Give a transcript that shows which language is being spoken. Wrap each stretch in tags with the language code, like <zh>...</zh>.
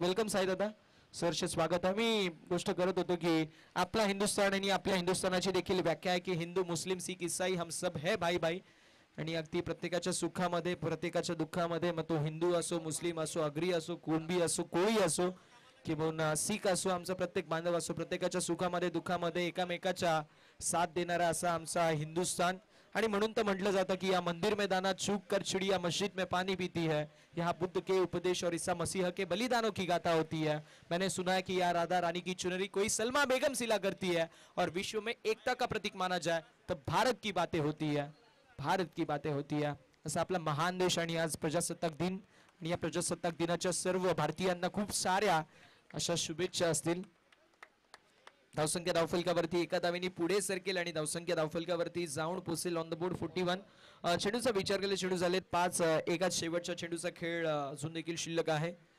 <mr>Welcome Sai दादा, सहर्ष स्वागत. आम्ही गोष्ट करत होतो की आपला हिंदुस्थान आणि आपल्या हिंदुस्थानाची देखील व्याख्या आहे की</mr> <hi>हिंदू मुस्लिम सिख ईसाई हम सब है भाई भाई,</hi> <mr>आणि अगदी प्रत्येकाच्या सुखामध्ये प्रत्येकाच्या दुःखामध्ये, मग तो हिंदू असो, मुस्लिम असो, आगरी असो, कुणबी असो, कोळी असो किंवा सीख असो, आमचा प्रत्येक बांधव असो, प्रत्येकाच्या सुखामध्ये दुःखामध्ये एकामेकाच्या साथ देणारा असा आमचा हिंदुस्थान. आणि म्हणून तर म्हटलं जातं की</mr> <hi>या मंदिर मैदानात चूक कर चिड़िया मस्जिद में पानी पीती है, यहाँ बुद्ध के उपदेश और ईसा मसीह के बलिदानों की गाथा होती है. मैंने सुना है कि यह राधा रानी की चुनरी कोई सलमा बेगम सिला करती है और विश्व में एकता का प्रतीक माना जाए तो भारत की बातें होती है, भारत की बातें होती है.</hi> <mr>असा आपला महान देश. आणि आज प्रजासत्ताक दिन आणि या प्रजासत्ताक दिनाच्या सर्व भारतीयांना खूप साऱ्या अशा शुभेच्छा असतील. धावसंख्या धावफलकावरती एका धावेने पुढे सरकेल आणि धावसंख्या धावफलकावरती जाऊन पोहोचेल</mr> <en>on the board</en> <mr>41. चेंडूचा विचार केला, चेंडू झालेत 5. एकाच शेवटच्या चेंडूचा खेळ अजून देखील शिल्लक आहे.</mr>